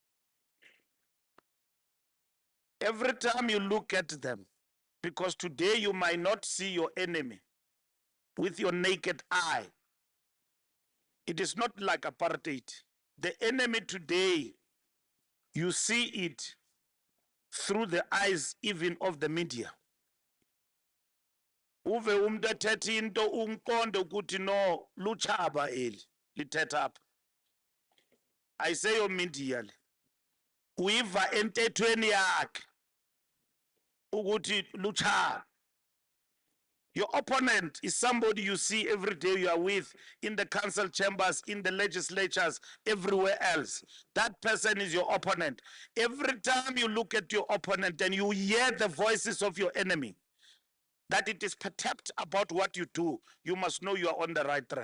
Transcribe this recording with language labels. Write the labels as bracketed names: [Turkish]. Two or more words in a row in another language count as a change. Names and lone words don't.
[English] Every time you look at them, because today you might not see your enemy with your naked eye. It is not like apartheid. The enemy today, you see it through the eyes even of the media. [Xhosa] Uve umuntu ethetha into umqonde ukuthi no luchaba eli lithetha apha. [English] I say your media le. [Xhosa] Uyiva entethweni yakhe ukuthi luchaba. [English] Your opponent is somebody you see every day you are with in the council chambers, in the legislatures, everywhere else. That person is your opponent. Every time you look at your opponent and you hear the voices of your enemy, that it is perturbed about what you do, you must know you are on the right track.